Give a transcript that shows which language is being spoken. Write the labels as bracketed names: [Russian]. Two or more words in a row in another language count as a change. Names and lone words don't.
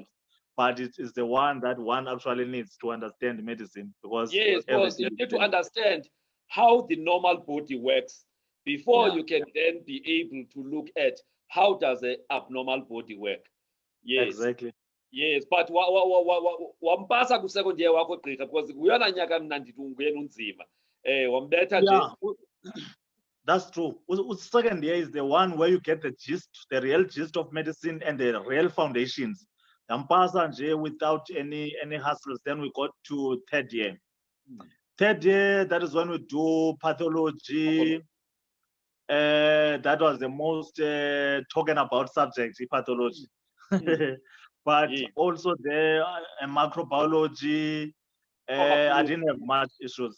[English] But it is the one that one actually needs to understand medicine, because you need to understand how the normal body works before you can then be able to look at how does the abnormal body work. Yes, exactly. [Xhosa] Yes, but wampasa ku [English] second year [Xhosa] wakho gqirha, because kuyona nyaka mna ndithi ungena unzima. Wambetha nje. [English] That's true. Second year is the one where you get the real gist of medicine and the real foundations. [Xhosa] Wampasa nje [English] without any hassles. Then we got to third year. Third year, that is when we do pathology. That was the most talking about subject, pathology. But also there, microbiology, I didn't have much issues.